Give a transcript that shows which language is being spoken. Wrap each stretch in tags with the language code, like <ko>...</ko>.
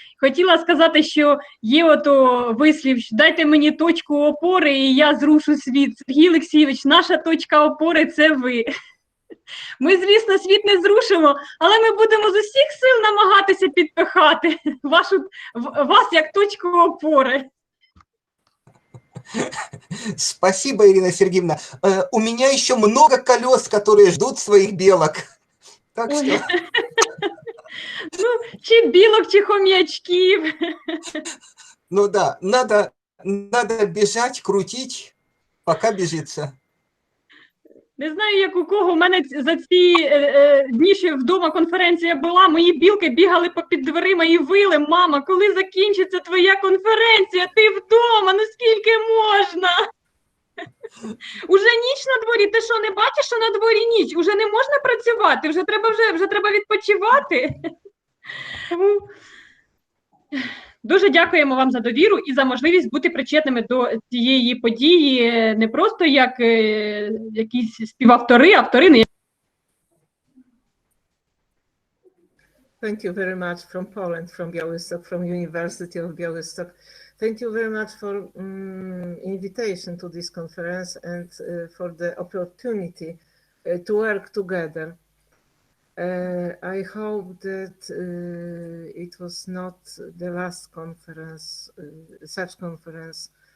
<uk>Хотіла сказати, що є ото вислів, дайте мені точку опори, і я зрушу світ. Сергій Олексійович, наша точка опори – це ви. Ми, звісно, світ не зрушимо, але ми будемо з усіх сил намагатися підпихати вас як точку опори.</uk> <ru>Спасибо, Ирина Сергеевна. У меня еще много колес, которые ждут своих белок. Так что...</ru> <uk>Ну, чи білок, чи хом'ячків.</uk> <ru>Ну да, надо бежать, крутить, пока бежится.</ru> <uk>Не знаю, як у кого. У мене за ці дні, що вдома конференція була, мої білки бігали попід дверима і вили: мама, коли закінчиться твоя конференція? Ти вдома, ну скільки можна? Уже ніч на дворі, ти що, не бачиш, що на дворі ніч? Уже не можна працювати, вже треба відпочивати. Дуже дякуємо вам за довіру і за можливість бути причетними до цієї події не просто як якісь співавтори, автори.</uk> <en>Thank you very much from Poland, from Białystok, from University of Białystok. Thank you very much for invitation to this conference and for the opportunity to work together. I hope that it was not the last conference, such conference.</en>